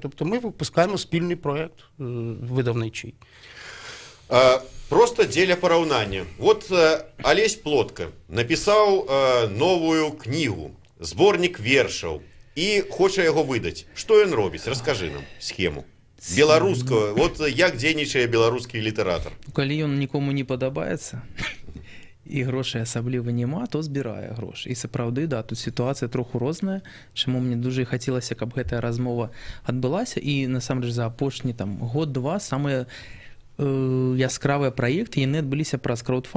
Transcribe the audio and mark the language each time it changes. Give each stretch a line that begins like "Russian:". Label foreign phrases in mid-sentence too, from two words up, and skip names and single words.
Ukrainian: Тобто ми випускаємо спільний проєкт видавничий. Просто для порівняння. От Олесь Плотка написав нову книгу,
Belarusian: зборник вершаў,
Ukrainian: і хоче його видати. Що він робить? Розкажи нам схему. Беларуского.
Belarusian: От як дзейнічае беларускі літаратар? Калі ён нікому не падабаецца, і грошай асабліва няма, то збірае грошы. І сапраўды, да, тут сітуацыя троху розная, чаму мне дуже хацелася, каб гэтая размова адбылася, і насамрэч за апошні год-два самыя яскравыя праекты, яны адбыліся праз краудфандынг.